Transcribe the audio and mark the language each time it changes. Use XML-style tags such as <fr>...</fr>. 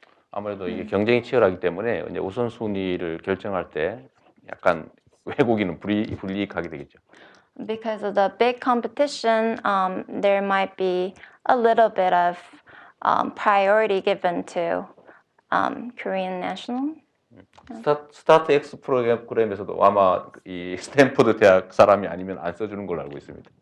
<ko>아무래도 이게 경쟁이 치열하기 때문에 이제 우선순위를 결정할 때 약간 외국인은 불이익하게 되겠죠.</ko> <en>Because of the big competition, there might be a little bit of priority given to Korean national.</en> <ko>스타트 X 프로그램에서도 아마 이 스탠포드 대학 사람이 아니면 안 써주는 걸로 알고 있습니다.</ko>